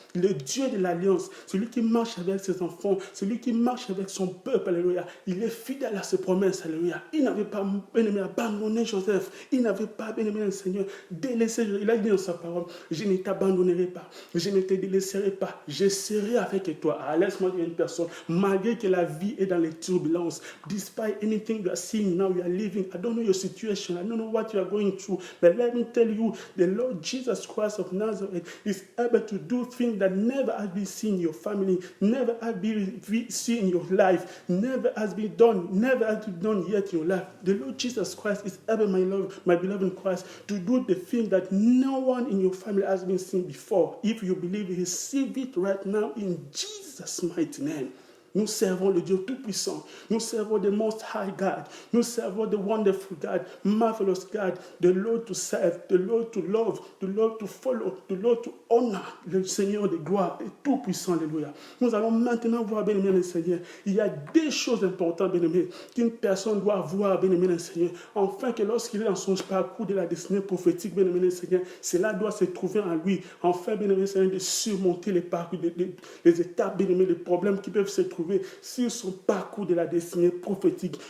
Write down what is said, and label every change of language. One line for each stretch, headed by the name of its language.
French: Le Dieu de l'Alliance, celui qui marche avec ses enfants, celui qui marche avec son peuple, alléluia. Il est fidèle à ses promesses, alléluia. Il n'avait pas, bien-aimé, abandonné Joseph. Il n'avait pas, bien-aimé, le Seigneur, délaissé. Il a dit dans sa parole, je ne t'abandonnerai pas, je ne te délaisserai pas, je serai avec toi. Ah, laisse-moi dire une personne, malgré que la vie est dans les turbulences,
English: despite anything you are seeing now, you are living, I don't know your situation, I don't know what you are going through, but let me tell you, the Lord Jesus Christ of Nazareth is able to do things that never has been seen in your family, never has been seen in your life, never has been done, never has been done yet in your life. The Lord Jesus Christ is able, my beloved in Christ, to do the thing that no one in your family has been seen before. If you believe, receive it right now in Jesus' mighty name.
French: Nous servons le Dieu Tout-Puissant. Nous servons the Most High God. Nous servons
English: the Wonderful God, Marvelous God, the Lord to serve, the Lord to love, the Lord to follow, the Lord to honor,
French: le Seigneur de gloire et Tout-Puissant. Alléluia. Nous allons maintenant voir, bien-aimé le Seigneur. Il y a des choses importantes, bien-aimé, qu'une personne doit voir, bien-aimé le Seigneur, afin que lorsqu'il est dans son parcours de la destinée prophétique, bien-aimé le Seigneur, cela doit se trouver en lui, afin, bien-aimé le Seigneur, de surmonter les parcours, les étapes, bien-aimé, les problèmes qui peuvent se trouver sur son parcours de la destinée prophétique.